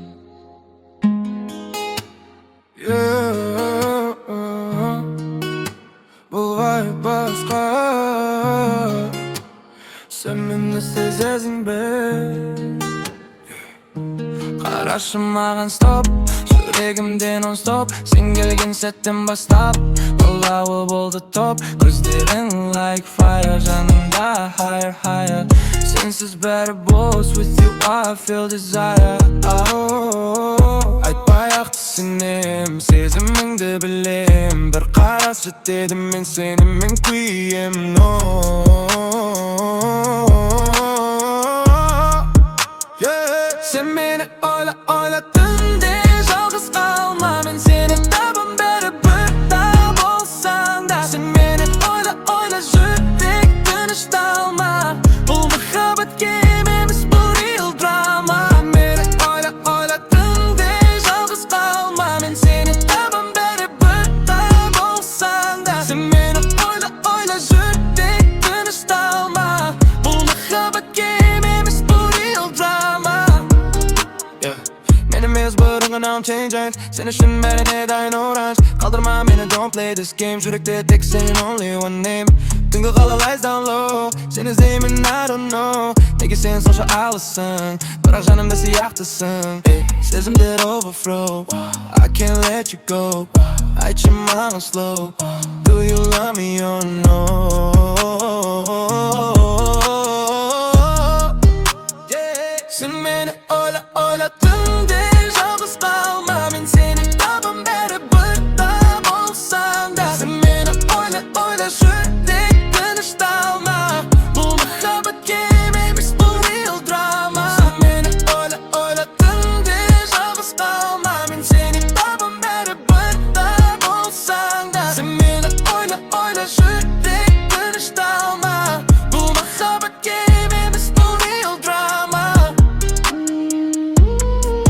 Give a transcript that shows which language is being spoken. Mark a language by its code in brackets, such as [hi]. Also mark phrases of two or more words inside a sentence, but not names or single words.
[kk] Бұл ғайып басқа, сен мені сезесің бе? Қарашы маған стоп, жүрегімде нон-стоп. Сен келген сәттен бастап, болауы болды топ. Көздерің [en] like fire, [kk] жанымда [en] higher, higher. [kk] Сенсіз бәрі бос, [en] with you I feel desire. [kk] Айтпай-ақ түсінем, сезіміңді білем. Бір қарас жетеді, мен сені мен күйем, no. Sen beni oyla oyla түнде жалғыз қалма. Мен сені табам бәрі бірда болсаң да. Sen meni oyla oyla жүрек тынышталма. Бұл махаббат game емес, бұл [en] real drama. [kk] Sen meni oyla oyla түнде жалғыз қалма. Мен сені табам бәрі бірда болсаң да. Sen meni oyla oyla жүрек тынышталма. Бұл махаббат game емес, бұл [en] real drama. [kk] Мен емес бұрынғын [en] I'm changing. [kk] Сен үшін бәріне дайын оранж. Қалдырма мені, [en] don't play this game. [kk] Жүректе тек сен [en] only one name. [kk] Түнгі қалалайыз [en] down low, [kk] сен іздеймін [en] I don't know. [kk] Неге сен сонша алысың, бірақ жанымда сияқтысың. [en] Сезімдер overflow, I can't let you go. [kk] Айтшы маған [en] slow, do you love me or no? [kk] Sen meni oyla oyla түнде жалғыз қалма. Мен сені табам бәрі бірда болсаң да. Sen meni oyla oyla жүрек тынышталма. Бұл махаббат game емес, бұл [en] real drama. [kk] Sen meni oyla oyla түнде жалғыз қалма. Мен сені табам бәрі бірда болсаң да. Sen meni oyla oyla жүрек тынышталма. Бұл махаббат game емес, бұл [en] real drama.